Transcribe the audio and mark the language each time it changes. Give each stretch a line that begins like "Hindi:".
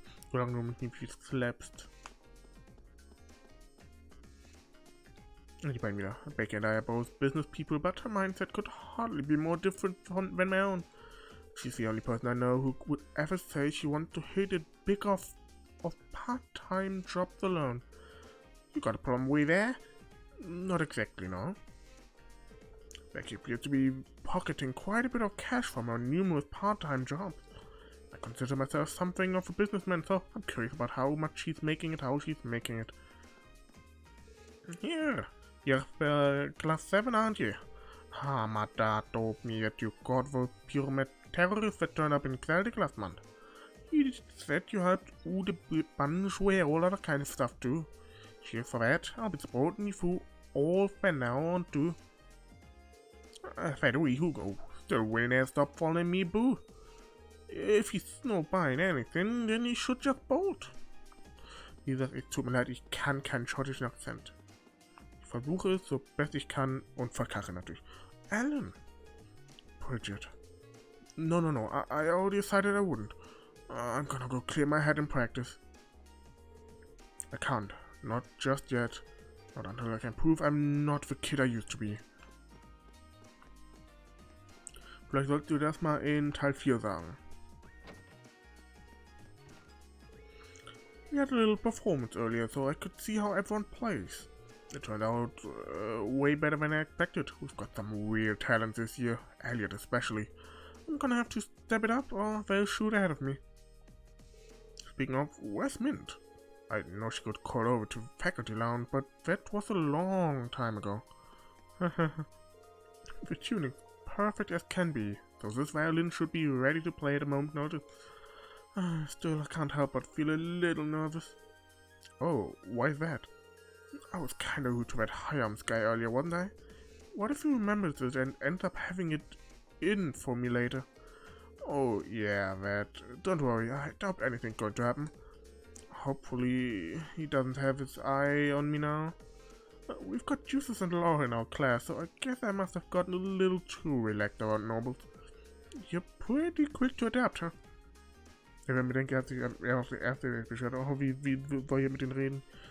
German: Solange du mich nicht viel slappst. Die beiden wieder.
English: Becky and I are both business people, but her mindset could hardly be more different than my own. She's the only person I know who would ever say she wants to hit it big off part-time jobs alone. You got a problem with there? Not exactly, no. Becky appears to be pocketing quite a bit of cash from her numerous part-time jobs. I consider myself something of a businessman, so I'm curious about how much she's making it, how she's making it. Here. You're class 7, aren't you? My dad told me that you got those pyramid terrorists that turned up in Celtic last month. He said you helped Ude banish away all other kind of stuff too. Cheers for that. I'll be supporting you through all from now on too. By the way, Hugo, still waiting to stop following me, boo. If he's not buying anything, then he should just bolt.
German: Wie gesagt, es tut mir leid, ich kann keinen schottischen Akzent. Ich versuche es so best ich kann und verkacke natürlich.
English: Alan! Bridget. No, I already decided I wouldn't. I'm gonna go clear my head and practice. I can't. Not just yet. Not until I can prove I'm not the kid I used to be.
German: Vielleicht solltest du das mal in Teil 4 sagen.
English: We had a little performance earlier, so I could see how everyone plays. It turned out way better than I expected. We've got some real talent this year, Elliot especially. I'm gonna have to step it up or they'll shoot ahead of me. Speaking of, where's Mint? I didn't know she got called over to faculty lounge, but that was a long time ago. The tuning's perfect as can be, so this violin should be ready to play at a moment's notice. Still, I can't help but feel a little nervous. Oh, why is that? I was kinda rude to that high arms guy earlier, wasn't I? What if he remembers it and ends up having it in for me later? Oh, yeah, that. Don't worry, I doubt anything's going to happen. Hopefully, he doesn't have his eye on me now. We've got Juices and Law in our class, so I guess I must have gotten a little too relaxed around nobles. You're pretty quick to adapt, huh?
German: Wenn man bedenkt, hat sich auf die erste beschwert. Oh, wie soll ich mit denen reden?